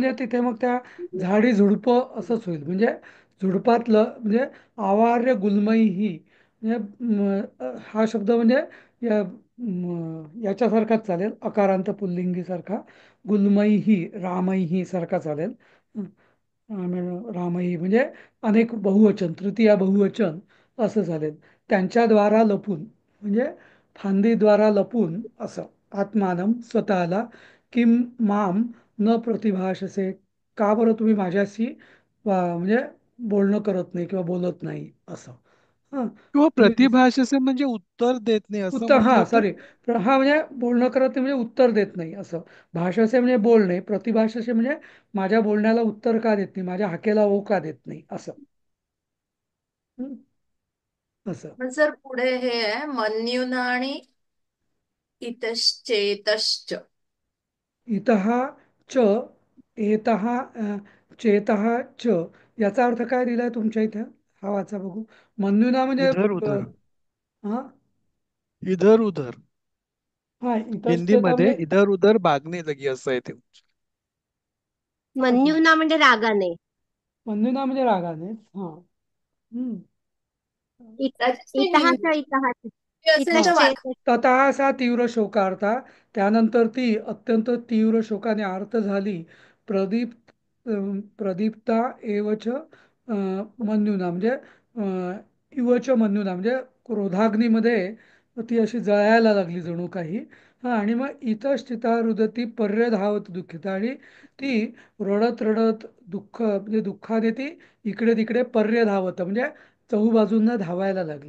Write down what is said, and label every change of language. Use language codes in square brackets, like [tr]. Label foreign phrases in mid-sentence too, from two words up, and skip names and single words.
[mr] म्हणजे तिथे मग त्या झाडी झुडपं असंच होईल. म्हणजे झुडपातलं म्हणजे [sa] आवार्य गुल्मही [mr] म्हणजे हा शब्द म्हणजे याच्यासारखाच चालेल, अकारांत पुल्लिंगी सारखा. [sa] गुल्मैही रामैही [mr] सारखा चालेल. रामही म्हणजे अनेक बहुवचन, तृतीया बहुवचन असं चालेल. त्यांच्याद्वारा लपून म्हणजे फांदीद्वारा लपून असं. आत्मानम स्वतःला, [sa] किम माम न प्रतिभाषसे, [mr] का बरं तुम्ही माझ्याशी म्हणजे बोलणं करत नाही किंवा बोलत नाही असं. हा किंवा तुम्ही प्रतिभाषेचे म्हणजे उत्तर देत नाही असं उत्तर, म्हटलं हा तर. सॉरी, हा म्हणजे बोलणं करत नाही म्हणजे उत्तर देत नाही असं. भाषाचे म्हणजे बोलणे, प्रतिभाषाचे म्हणजे माझ्या बोलण्याला उत्तर का देत नाही, माझ्या हाकेला ओ का देत नाही असं. हं? असं. पण सर पुढे हे आहे मन्युना आणि इतश्चेतश्च. [sa] इतः च, एतः चेतः च, [mr] याचा अर्थ काय दिलाय तुमच्या इथे? हा वाचा बघू. मन्युना म्हणजे [hi] इधर उधर. [mr] हा [hi] इधर उधर. [mr] हा इतश्चेता हिंदीमध्ये म्हणजे [hi] इधर उधर भागने लगी [mr] असं आहे ते. हा हा मन्युना म्हणजे रागाने. मन्युना म्हणजे रागाने. हा. हम्म. त्याचे इतः हिंदी [sa] च इतः च. [mr] असेल हा तर इतश्चेत. [sa] ततः सा तीव्र शोकार्ता, [mr] त्यानंतर ती अत्यंत तीव्र शोकाने आर्त झाली. [sa] प्रदीप्ता एवच मन्युना [mr] म्हणजे [sa] इवच मन्युना [mr] म्हणजे क्रोधाग्नीमध्ये ती अशी जळायला लागली जणू काही. हा आणि मग [sa] इतश्चिता रुदती पर्यधावत दुःखिता, [mr] आणि ती रडत रडत दुःख म्हणजे दुःखाने ती इकडे तिकडे पर्यधावत म्हणजे चहूबाजूंना धावायला लागली.